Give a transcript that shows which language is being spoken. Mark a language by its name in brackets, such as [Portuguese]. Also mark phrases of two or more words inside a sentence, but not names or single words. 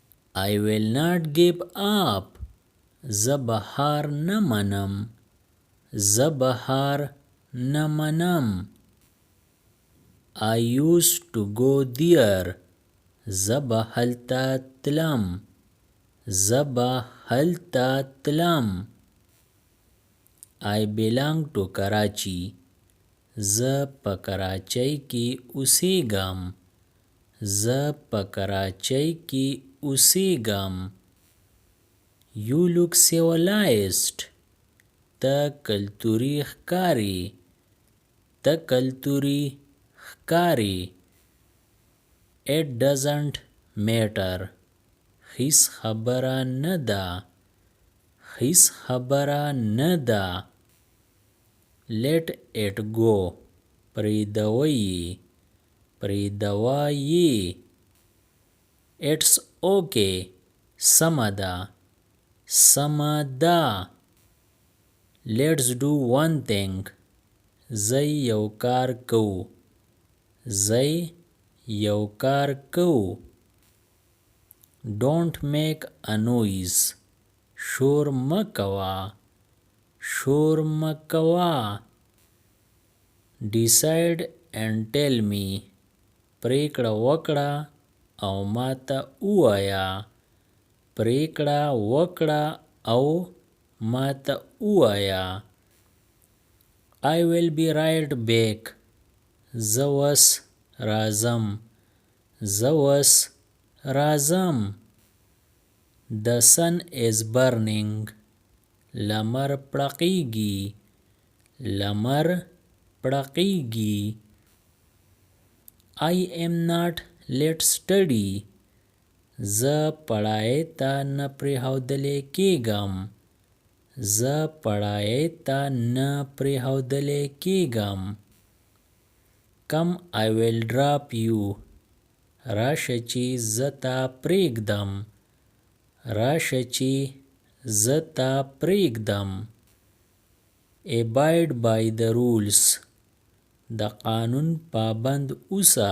[English] I will not give up. [Pashto] زه به هار نه منم. زه به هار نه منم. [English] I used to go there. [Pashto] زه به هلته تلم. زه به هلته تلم. [English] I belong to Karachi. [Pashto] زه په کراچۍ کې اوسېږم. زه په کراچۍ کې اوسېږم. [English] You look civilized. [Pashto] ته کلتوري ښکارې. ته کلتوري ښکارې. [English] It doesn't matter. [Pashto] هیڅ خبره نه ده. هیڅ خبره نه ده. [English] Let it go. [Pashto] پرېږدوه یې. پرېږدوه یې. [English] It's okay. [Pashto] سمه ده. سمه ده. [English] Let's do one thing. [Pashto] ځئ یو کار کوو. ځئ یو کار کوو. [English] Don't make a noise. [Pashto] شور مه کوه. شور مه کوه. [English] Decide and tell me. [Pashto] پرېکړه وکړه او ماته ووایه. پرېکړه وکړه او ماته ووایه. [English] I will be right back. [Pashto] زه اوس راځم. زه اوس راځم. [English] The sun is burning. [Pashto] لمر پړقېږي. لمر پړقېږي. [English] I am not let study. [Pashto] زه پړای ته نه پرېښودلی کېږم. زه پړای ته نه پرېښودلی کېږم. [English] Come I will drop you. [Pashto] راشه چې زه تا پرېږدم. راشه چې زه تا پرېږدم. [English] Abide by the rules. [Pashto] د قانون پابند اوسه.